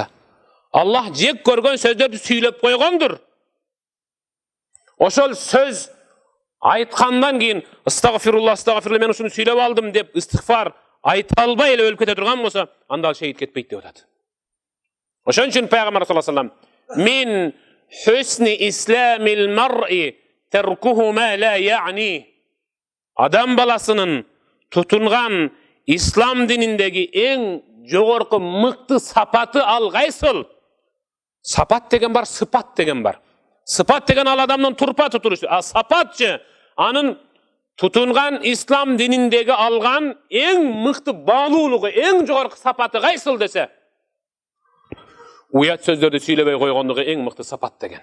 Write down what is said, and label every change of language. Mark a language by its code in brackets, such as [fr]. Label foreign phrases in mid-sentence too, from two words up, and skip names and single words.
[ky] Аллах жек көргөн сөздөрдү сүйлөп койгондур. Ошол сөз айткандан кийин [ar] "أستغفر الله، أستغفر الله, [ky] мен ушуну сүйлөп алдым" деп истигфар айта албай эле өлүп кете турган болсо, анда ал шейит кетпейт деп атат. Ошон үчүн пайгамбар [ar] صلى الله عليه وسلم "من حسن إسلام المرء تركه ما لا يعني", [ky] адам баласынын тутунган ислам дининдеги эң жогорку мыкты сапаты ал кайсыл? Сапат деген бар, сыпат деген бар. Сыпат деген ал адамдын турпа тутурушу, а сапатчы анын тутунган ислам дининдеги алган эң мыкты баалуулугу, эң жогорку сапаты кайсыл десе, уят сөздөрдү сүйлөбөй койгондугу эң мыкты сапат деген.